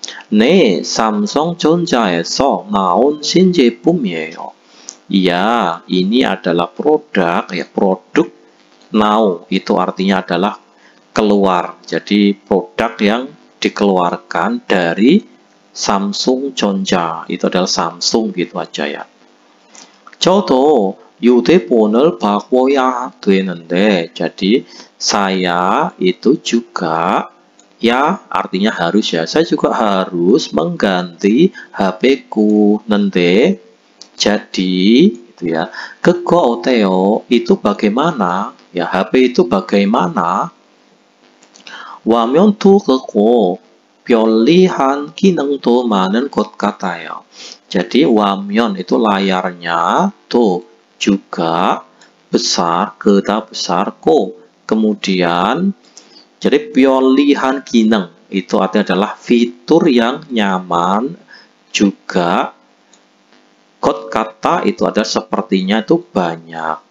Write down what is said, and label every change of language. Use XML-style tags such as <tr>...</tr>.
<ko>네, 삼성전자에서 나온 신제품이에요.</ko> <id>Iya, ini adalah produk ya, produk now itu artinya adalah keluar. Jadi produk yang dikeluarkan dari Samsung Jonja, itu adalah Samsung gitu aja ya.</id> <ko>저도 휴대폰을 바꿔야 되는데,</ko> <id>jadi saya itu juga ya artinya harus ya, saya juga harus mengganti HP-ku. Nende, jadi itu ya.</id> <ko>그거 어때요?</ko> <id>Itu bagaimana? Ya, HP itu bagaimana?</id> <ko>화면도 크고 편리한 기능도 많은 것 같아요.</ko> <id>Jadi 화면 itu layarnya tuh juga besar, keda besar ko. Kemudian jadi</id> <ko>편리한 기능</ko> <id>itu artinya adalah fitur yang nyaman, juga 것 같아 itu adalah sepertinya itu banyak.</id>